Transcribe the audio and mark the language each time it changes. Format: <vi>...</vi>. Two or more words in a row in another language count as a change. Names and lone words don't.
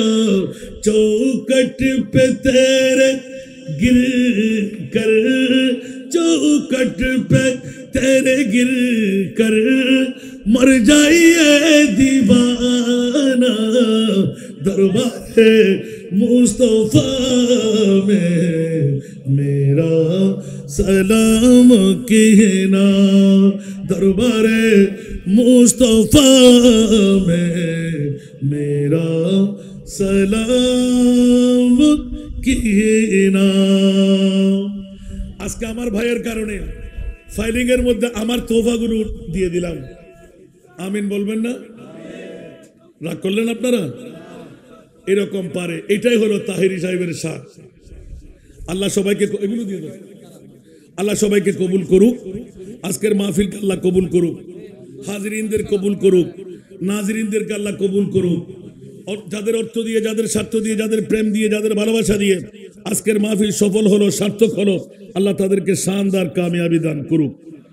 <ur>چوکٹ پہ تیرے گر کر چوکٹ پہ تیرے گر کر مر جائیے دیوانہ دربار مصطفیٰ میں میرا سلام کہنا دربار مصطفیٰ میں میرا سلام کہنا</ur> <bn>আজকে আমার ভাইয়ের কারণে ফাইলিং এর মধ্যে আমার তোফাগুলো দিয়ে দিলাম আমিন বলবেন না রাগ করলেন আপনারা এরকম পারে এটাই হলো তাহেরি সাহেবের শান আল্লাহ সবাইকে এগুলো দিয়ে দেন আল্লাহ সবাইকে কবুল করুক আজকের মাহফিলকে আল্লাহ কবুল করুক হাজিরিনদের কবুল করুক নাজরিনদেরকে আল্লাহ কবুল করুক যাদের অর্থ দিয়ে যাদের স্বার্থ দিয়ে যাদের প্রেম দিয়ে যাদের ভালোবাসা দিয়ে আজকের মাহফিল সফল হলো সার্থক হলো আল্লাহ তাদেরকে শানদার কামিয়াবি দান করুক</bn>